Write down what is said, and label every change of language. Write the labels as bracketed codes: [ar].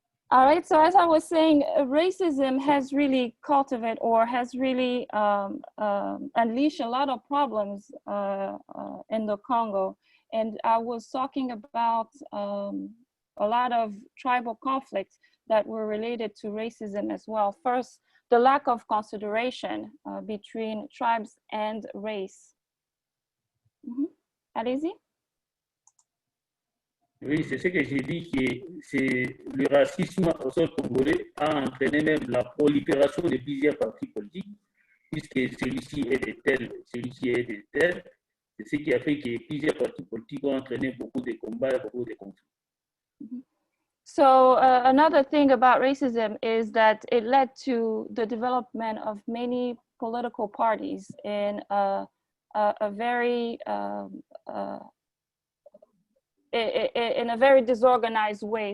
[en] All right, so as I was saying, racism has really cultivated or has really unleashed a lot of problems in the Congo. And I was talking about a lot of tribal conflicts that were related to racism as well. First, the lack of consideration between tribes and race. [fr] Allez-y. Oui, c'est ce que j'ai dit, que le racisme au sol congolais a entraîné même la prolifération de plusieurs partis politiques, puisque celui-ci est de tel, celui-ci est de tel. C'est ce qui a fait que plusieurs partis politiques ont entraîné beaucoup de combats et beaucoup de conflits. [en] So another thing about racism is that it led to the development of many political parties in a very in a very disorganized way.